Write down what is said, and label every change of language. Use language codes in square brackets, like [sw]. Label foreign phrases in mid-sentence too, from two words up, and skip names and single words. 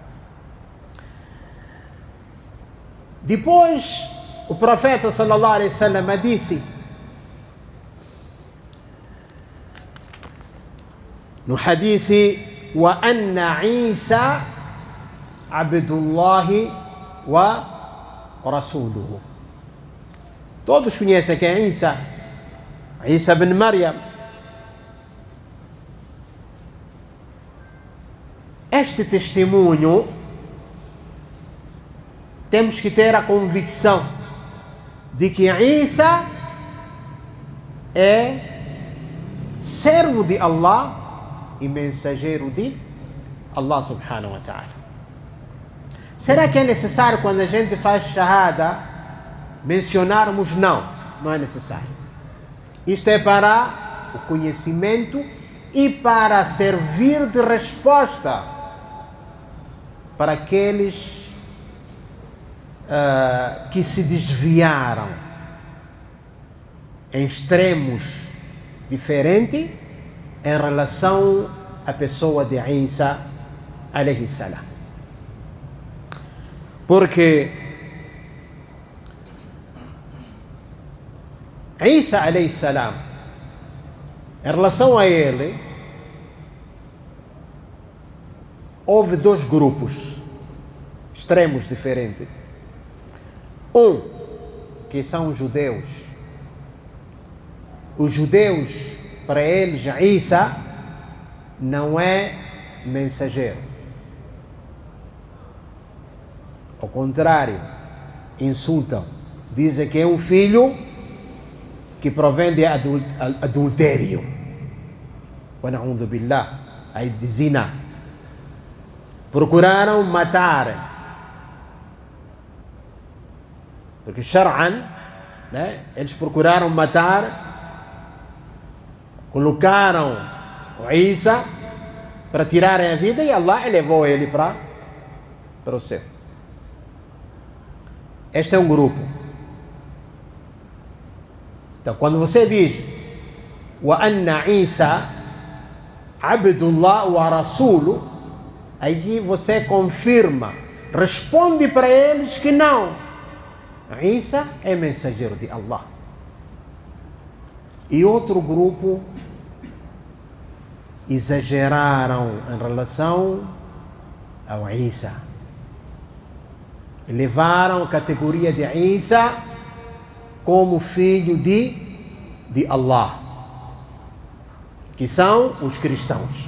[pt] Depois o profeta [ar] صلى الله عليه وسلم [pt] disse no hadith: [ar] وأن عيسى عبد الله ورسوله. [pt] Todos conhecem quem é Isa bin Maryam. Este testemunho temos que ter a convicção de que Isa é servo de Allah e mensageiro de [ar] الله سبحانه وتعالى. [pt] Será que é necessário, quando a gente faz shahada, mencionarmos? Não é necessário. Isto é para o conhecimento e para servir de resposta para aqueles que se desviaram em extremos diferentes em relação à pessoa de Isa [ar] عليه السلام. [pt] Porque Isa [ar] عليه السلام, [pt] em relação a ele, houve dois grupos extremos diferentes. Que são os judeus. Os judeus, para eles, Isa não é mensageiro. Ao contrário, insultam. Dizem que é um filho que provém de adultério. [ar] ونعوذ بالله, [pt] aí de zina. Procuraram matar Porque Shar'an, né, eles procuraram matar, colocaram o Isa para tirarem a vida e Allah elevou ele para o céu. Este é um grupo. Então, quando você diz [ar] وأن عيسى عبد الله ورسوله, [pt] aí você confirma, responde para eles que não, Isa é mensageiro de Allah. E outro grupo exageraram em relação ao Isa, levaram a categoria de Isa como filho de Allah, que são os cristãos.